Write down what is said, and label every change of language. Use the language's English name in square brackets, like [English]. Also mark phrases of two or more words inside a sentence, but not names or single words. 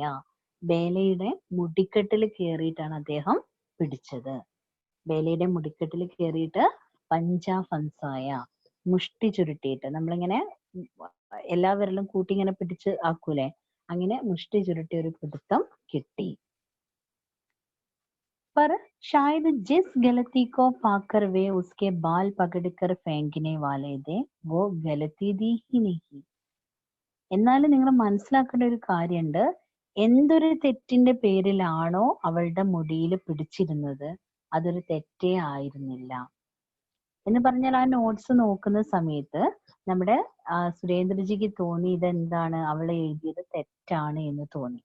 [Malayalam] ബേലയുടെ മുടിക്കെട്ടിൽ കയറിയിട്ടാണ് അദ്ദേഹം പിടിച്ചത്. ബേലയുടെ മുടിക്കെട്ടിൽ കയറിയിട്ട് [Hindi] पंजा फंसाया, [Malayalam] മുഷ്ടി ചുരുട്ടിയിട്ട്, നമ്മളിങ്ങനെ എല്ലാ വിരലും കൂട്ടി ഇങ്ങനെ പിടിച്ച് ആക്കൂലേ, അങ്ങനെ മുഷ്ടി ചുരുട്ടി ഒരു പിടുത്തം കിട്ടി. [Hindi] पर शायद जिस गलती को पाकर वे उसके बाल पकड़कर फेंकने वाले थे वो गलती थी ही नहीं. [Malayalam] എന്നാലും നിങ്ങൾ മനസ്സിലാക്കേണ്ട ഒരു കാര്യമുണ്ട്, എന്തൊരു തെറ്റിന്റെ പേരിലാണോ അവളുടെ മുടിയിൽ പിടിച്ചിരുന്നത് അതൊരു തെറ്റേ ആയിരുന്നില്ല. എന്ന് പറഞ്ഞാൽ ആ നോട്ട്സ് നോക്കുന്ന സമയത്ത് നമ്മുടെ സുരേന്ദ്രജിക്ക് തോന്നി ഇതെന്താണ്, അവളെ എഴുതിയത് തെറ്റാണ് എന്ന് തോന്നി.